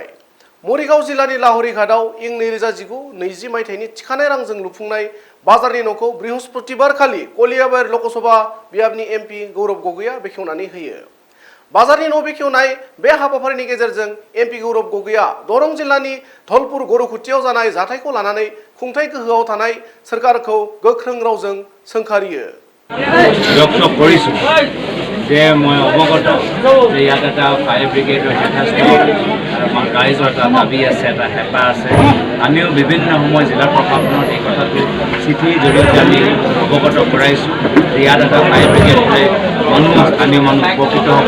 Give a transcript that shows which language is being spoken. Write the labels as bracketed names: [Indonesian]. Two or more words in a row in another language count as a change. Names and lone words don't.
[Bodo] मरिगाव जिल्लानि लाहरिघाटआव इं 2019-20 मायथाइनि थिखानाय रांजों लुफुंनाय बाजारनि न'खौ बृहस्पतिबार खालि कलियाबोर लकसभा बियाबनि एमपि गौरब गगैआ बेखेवनानै होयो। बाजारनि न' बेखेवनाय बे हाबाफारिनि गेजेरजों एमपि गौरब गगैआ दरं जिल्लानि धलपुर गरुखुथियाव जानाय जाथायखौ लानानै खुंथाय गोहोआव थानाय सोरखारखौ गोख्रों रावजों सोंखारियो। [Assamese] ব্যক্ত কৰিছোঁ যে মই অৱগত যে ইয়াত এটা [English] fire brigade [Assamese] যথেষ্ট ৰাইজৰ এটা দাবী আছে, এটা হেঁপাহ আছে। আমিও বিভিন্ন সময় জিলা প্ৰশাসনত এই কথাটো চিঠিৰ জৰিয়তে আমি অৱগত কৰাইছোঁ যে ইয়াত এটা [English] fire brigade [Assamese] হ'লে স্থানীয় মানুহ উপকৃত হ'ব।